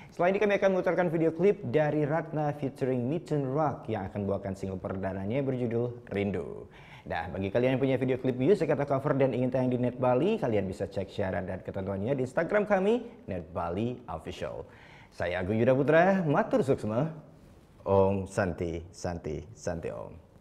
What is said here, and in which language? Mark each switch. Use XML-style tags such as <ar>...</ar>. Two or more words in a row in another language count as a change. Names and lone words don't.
<id>Setelah ini kami akan memutarkan video klip dari Ratna featuring Mithun Rock yang akan membawakan single perdananya berjudul Rindu. Dan bagi kalian yang punya video klip music atau cover dan ingin tayang di Net Bali, kalian bisa cek siaran dan ketentuannya di Instagram kami, Net Bali Official. Saya Agung Yuda Putra,</id> <ban>matur suksma.</ban> <sa>Om Santi, Santi, Santi Om.</sa>